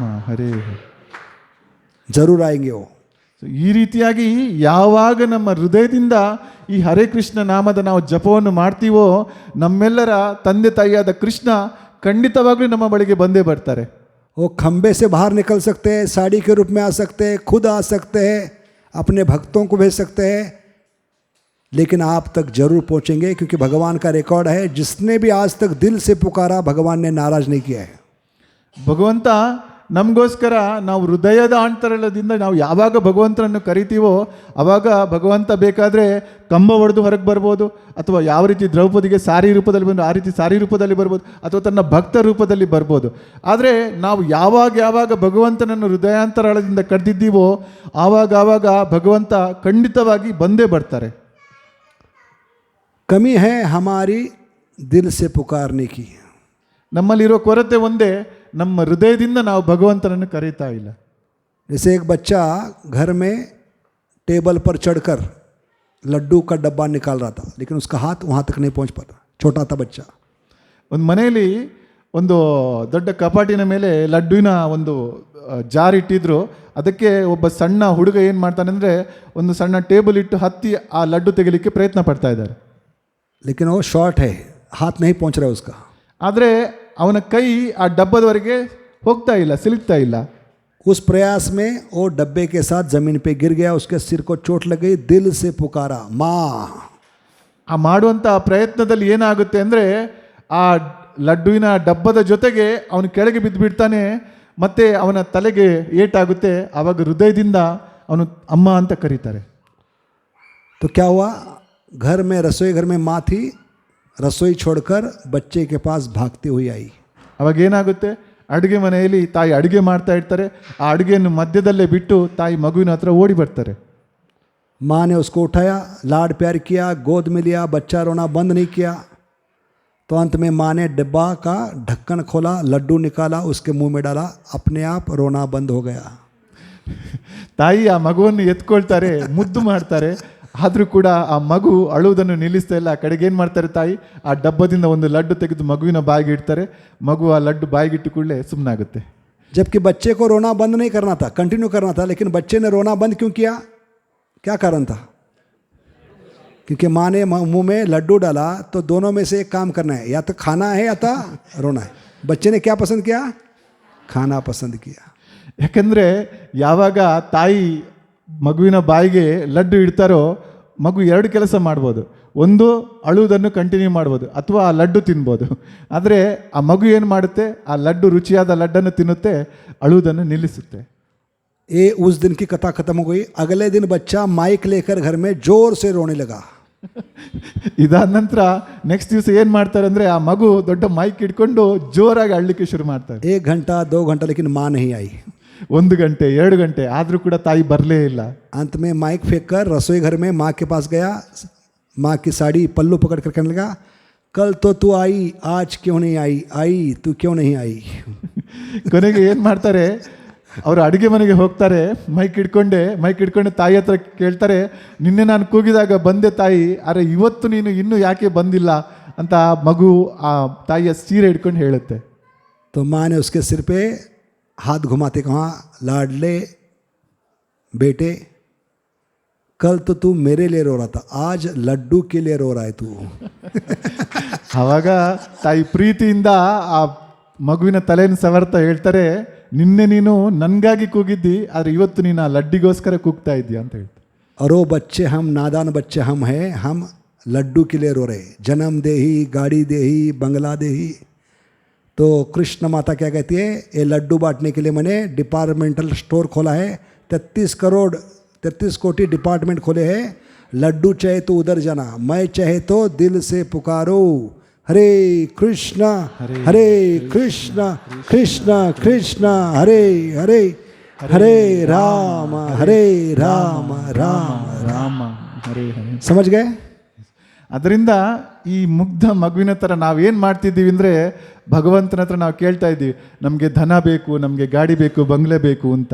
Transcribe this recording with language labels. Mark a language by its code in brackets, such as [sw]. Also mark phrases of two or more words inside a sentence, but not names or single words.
[kn] ಹರೇ [hi] जरूर आएंगे वो. [kn] ಈ ರೀತಿಯಾಗಿ ಯಾವಾಗ ನಮ್ಮ ಹೃದಯದಿಂದ ಈ ಹರೇ ಕೃಷ್ಣ ನಾಮದ ನಾವು ಜಪವನ್ನು ಮಾಡ್ತೀವೋ ನಮ್ಮೆಲ್ಲರ ತಂದೆ ತಾಯಿಯಾದ ಕೃಷ್ಣ ಖಂಡಿತವಾಗ್ಲೂ ನಮ್ಮ ಬಳಿಗೆ ಬಂದೇ ಬರ್ತಾರೆ. [hi] वो खंबे से बाहर निकल सकते हैं, साड़ी के रूप में आ सकते हैं, खुद आ सकते हैं, अपने भक्तों को भेज सकते हैं, लेकिन आप तक जरूर पहुंचेंगे क्योंकि भगवान का रिकॉर्ड है जिसने भी आज तक दिल से पुकारा भगवान ने नाराज नहीं किया है. [kn] ಭಗವಂತ ನಮಗೋಸ್ಕರ ನಾವು ಹೃದಯದ ಅಂತರಾಳದಿಂದ ನಾವು ಯಾವಾಗ ಭಗವಂತನನ್ನು ಕರಿತೀವೋ ಆವಾಗ ಭಗವಂತ ಬೇಕಾದರೆ ಕಂಬ ಹೊಡೆದು ಹೊರಗೆ ಬರ್ಬೋದು, ಅಥವಾ ಯಾವ ರೀತಿ ದ್ರೌಪದಿಗೆ ಸಾರಿ ರೂಪದಲ್ಲಿ ಬಂದು ಆ ರೀತಿ ಸಾರಿ ರೂಪದಲ್ಲಿ ಬರ್ಬೋದು, ಅಥವಾ ತನ್ನ ಭಕ್ತ ರೂಪದಲ್ಲಿ ಬರ್ಬೋದು. ಆದರೆ ನಾವು ಯಾವಾಗ ಭಗವಂತನನ್ನು ಹೃದಯಾಂತರಾಳದಿಂದ ಕರೆದಿದ್ದೀವೋ ಆವಾಗ ಭಗವಂತ ಖಂಡಿತವಾಗಿ ಬಂದೇ ಬರ್ತಾರೆ. [hi] कमी है हमारी दिल से पुकारने की. [kn] ನಮ್ಮಲ್ಲಿರೋ ಕೊರತೆ ಒಂದೇ, ನಮ್ಮ ಹೃದಯದಿಂದ ನಾವು ಭಗವಂತನನ್ನು ಕರೀತಾ ಇಲ್ಲ. [hi] जैसे एक बच्चा घर में टेबल पर चढ़कर लड्डू का डब्बा निकाल रहा था लेकिन उसका हाथ वहाँ तक नहीं पहुँच पाता, छोटा था बच्चा. [kn] ಒಂದು ಮನೆಯಲ್ಲಿ ಒಂದು ದೊಡ್ಡ ಕಪಾಟಿನ ಮೇಲೆ ಲಡ್ಡುವಿನ ಒಂದು ಜಾರ್ ಇಟ್ಟಿದ್ರು. ಅದಕ್ಕೆ ಒಬ್ಬ ಸಣ್ಣ ಹುಡುಗ ಏನು ಮಾಡ್ತಾನೆ ಅಂದರೆ ಒಂದು ಸಣ್ಣ ಟೇಬಲ್ ಇಟ್ಟು ಹತ್ತಿ ಆ ಲಡ್ಡು ತೆಗಿಲಿಕ್ಕೆ ಪ್ರಯತ್ನ ಪಡ್ತಾ ಇದ್ದಾರೆ. [hi] लेकिन वो शॉर्ट है, हाथ नहीं पहुँच रहा है उसका. [kn] ಆದರೆ ಅವನ ಕೈ ಆ ಡಬ್ಬದವರೆಗೆ ಹೋಗ್ತಾ ಇಲ್ಲ, ಸಿಲುಕ್ತಾ ಇಲ್ಲ. [hi] उस प्रयास में वो डब्बे के साथ ज़मीन पे गिर गया, उसके सिर को चोट लग गई, दिल से पुकारा माँ. [kn] ಆ ಮಾಡುವಂಥ ಪ್ರಯತ್ನದಲ್ಲಿ ಏನಾಗುತ್ತೆ ಅಂದರೆ ಆ ಲಡ್ಡುವಿನ ಡಬ್ಬದ ಜೊತೆಗೆ ಅವನು ಕೆಳಗೆ ಬಿದ್ದುಬಿಡ್ತಾನೆ, ಮತ್ತು ಅವನ ತಲೆಗೆ ಏಟಾಗುತ್ತೆ. ಆವಾಗ ಹೃದಯದಿಂದ ಅವನು ಅಮ್ಮ ಅಂತ ಕರೀತಾರೆ. [hi] तो क्या हुआ, घर में रसोई घर में माँ थी, रसोई छोड़कर बच्चे के पास भागती हुई आई. [kn] ಅವಾಗ ಏನಾಗುತ್ತೆ, ಅಡುಗೆ ಮನೆಯಲ್ಲಿ ತಾಯಿ ಅಡುಗೆ ಮಾಡ್ತಾ ಇರ್ತಾರೆ, ಆ ಅಡುಗೆಯನ್ನು मध्यದಲ್ಲೇ ಬಿಟ್ಟು ತಾಯಿ ಮಗುವಿನ ಹತ್ರ ಓಡಿ ಬರ್ತಾರೆ. [hi] माँ ने उसको उठाया, लाड प्यार किया, गोद में लिया, बच्चा रोना बंद नहीं किया. तो अंत में माँ ने डिब्बा का ढक्कन खोला, लड्डू निकाला, उसके मुंह में डाला, अपने आप रोना बंद हो गया. [kn] ತಾಯಿ ಆ ಮಗುವನ್ನು ಎತ್ಕೊಳ್ತಾರೆ, ಮುದ್ದು ಮಾಡ್ತಾರೆ, ಆದರೂ ಕೂಡ ಆ ಮಗು ಅಳುವುದನ್ನು ನಿಲ್ಲಿಸ್ತಾ ಇಲ್ಲ. ಆ ಕಡೆಗೆ ಏನು ಮಾಡ್ತಾರೆ, ತಾಯಿ ಆ ಡಬ್ಬದಿಂದ ಒಂದು ಲಡ್ಡು ತೆಗೆದು ಮಗುವಿನ ಬಾಯಿಗೆ ಇಡ್ತಾರೆ. ಮಗು ಆ ಲಡ್ಡು ಬಾಯಿಗಿಟ್ಟು ಕೂಡಲೇ ಸುಮ್ಮನಾಗುತ್ತೆ. [hi] जबकि बच्चे को रोना बंद नहीं करना था, कंटिन्यू करना था, लेकिन बच्चे ने रोना बंद क्यों किया, क्या कारण था? क्योंकि माँ ने मुंह में लड्डू डाला, तो दोनों में से एक काम करना है, या तो खाना है या तो रोना है. बच्चे ने क्या पसंद किया, खाना पसंद किया. [kn] ಯಾಕಂದರೆ ಯಾವಾಗ ತಾಯಿ ಮಗುವಿನ ಬಾಯಿಗೆ ಲಡ್ಡು ಇಡ್ತಾರೋ ಮಗು ಎರಡು ಕೆಲಸ ಮಾಡ್ಬೋದು. ಒಂದು, ಅಳುವುದನ್ನು ಕಂಟಿನ್ಯೂ ಮಾಡ್ಬೋದು, ಅಥವಾ ಆ ಲಡ್ಡು ತಿನ್ಬೋದು. ಆದರೆ ಆ ಮಗು ಏನು ಮಾಡುತ್ತೆ, ಆ ಲಡ್ಡು ರುಚಿಯಾದ ಲಡ್ಡನ್ನು ತಿನ್ನುತ್ತೆ, ಅಳುವುದನ್ನು ನಿಲ್ಲಿಸುತ್ತೆ. [hi] ये उस दिन की कथा खत्म हो गई। अगले दिन बच्चा माइक लेकर घर में जोर से रोने लगा। [kn] ಇದಾದ ನಂತರ ನೆಕ್ಸ್ಟ್ ದಿವಸ ಏನು ಮಾಡ್ತಾರೆ ಅಂದರೆ ಆ ಮಗು ದೊಡ್ಡ ಮೈಕ್ ಇಟ್ಕೊಂಡು ಜೋರಾಗಿ ಅಳ್ಲಿಕ್ಕೆ ಶುರು ಮಾಡ್ತಾರೆ. [hi] 1 घंटा 2 घंटा लेकिन माँ नहीं आई। [kn] 1 ಗಂಟೆ 2 ಗಂಟೆ ಆದರೂ ಕೂಡ ತಾಯಿ ಬರಲೇ ಇಲ್ಲ. [hi] अंत में माइक फेंक कर रसोई घर में माँ के पास गया। माँ की साड़ी पल्लू पकड़ कर कहने लगा, कल तो तू आई, आज क्यों नहीं आई? आई तू क्यों नहीं आई? [kn] ಕೊನೆಗೆ ಏನು ಮಾಡ್ತಾರೆ, ಅವರು ಅಡುಗೆ ಮನೆಗೆ ಹೋಗ್ತಾರೆ, ಮೈಕ್ ಇಟ್ಕೊಂಡು ತಾಯಿ ಹತ್ರ ಕೇಳ್ತಾರೆ, ನಿನ್ನೆ ನಾನು ಕೂಗಿದಾಗ ಬಂದೆ ತಾಯಿ, ಅರೆ ಇವತ್ತು ನೀನು ಇನ್ನೂ ಯಾಕೆ ಬಂದಿಲ್ಲ ಅಂತ ಮಗು ಆ ತಾಯಿಯ ಸೀರೆ ಹಿಡ್ಕೊಂಡು ಹೇಳುತ್ತೆ. [hi] तो माँ ने उसके सिर पे हाथ घुमाते कहा, लाडले बेटे, कल तो तू मेरे लिए रो रहा था, आज लड्डू के लिए रो रहा है तू. [kn] ಆವಾಗ ತಾಯಿ ಪ್ರೀತಿಯಿಂದ ಆ ಮಗುವಿನ ತಲೆಯನ್ನು ಸವರ್ತಾ ಹೇಳ್ತಾರೆ, ನಿನ್ನೆ ನೀನು ನನಗಾಗಿ ಕೂಗಿದ್ದಿ, ಆದರೆ ಇವತ್ತು ನೀನು ಆ ಲಡ್ಡಿಗೋಸ್ಕರ ಕೂಗ್ತಾ ಇದ್ದೀಯ ಅಂತ ಹೇಳ್ತಾರೆ. [hi] और वो बच्चे हम नादान बच्चे हम हैं, हम लड्डू के लिए रो रहे, जन्म दे ही, गाड़ी दे ही, बंगला दे ही. तो कृष्ण माता क्या कहती है, ये लड्डू बांटने के लिए मैंने [en] departmental store [hi] खोला है, 33 कोटी डिपार्टमेंट खोले हैं. लड्डू चाहे तो उधर जाना, मैं चाहे तो दिल से पुकारो, हरे कृष्णा कृष्ण कृष्ण हरे हरे, हरे राम राम राम. [kn] ಹರೇ ಹರೇ. [hi] समझ गए? [kn] ಅದರಿಂದ ಈ ಮುಗ್ಧ ಮಗುವಿನ ಥರ ನಾವೇನು ಮಾಡ್ತಿದ್ದೀವಿ ಅಂದರೆ, ಭಗವಂತನ ಹತ್ರ ನಾವು ಕೇಳ್ತಾ ಇದ್ದೀವಿ, ನಮಗೆ ಧನ ಬೇಕು, ನಮಗೆ ಗಾಡಿ ಬೇಕು, ಬಂಗ್ಲೆ ಬೇಕು ಅಂತ.